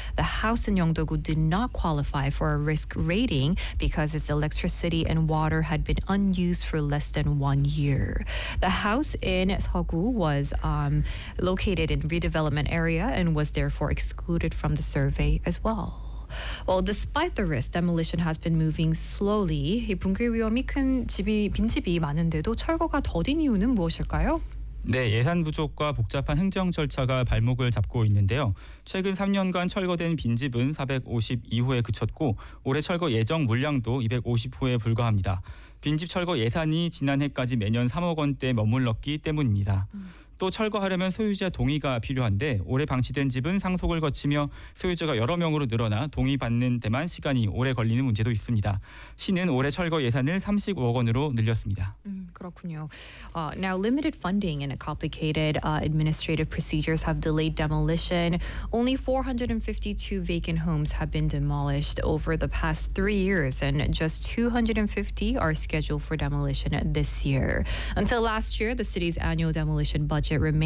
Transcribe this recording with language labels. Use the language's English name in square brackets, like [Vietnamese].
[English] The house in Yeongdo-gu did not qualify for a risk rating because its electricity and water had been unused for less than 1 year. The house in Seogwu was located in redevelopment area and was therefore excluded from the survey as well. Well, despite the risk, demolition has been moving slowly. [Korean] 이 붕괴 위험이 큰 집이 빈집이 많은데도 철거가 더딘 이유는 무엇일까요? 네, 예산 부족과 복잡한 행정 절차가 발목을 잡고 있는데요. 최근 3년간 철거된 빈집은 452호에 그쳤고 올해 철거 예정 물량도 250호에 불과합니다. 빈집 철거 예산이 지난해까지 매년 3억 원대에 머물렀기 때문입니다. 또 철거하려면 소유자 동의가 필요한데 올해 방치된 집은 상속을 거치며 소유자가 여러 명으로 늘어나 동의받는 데만 시간이 오래 걸리는 문제도 있습니다. 시는 올해 철거 예산을 30억 원으로 늘렸습니다. 그렇군요. [English] Now, limited funding and complicated administrative procedures have delayed demolition. Only 452 vacant homes have been demolished over the past 3 years and just 250 are scheduled for demolition this year. Until last year, the city's annual demolition budget remained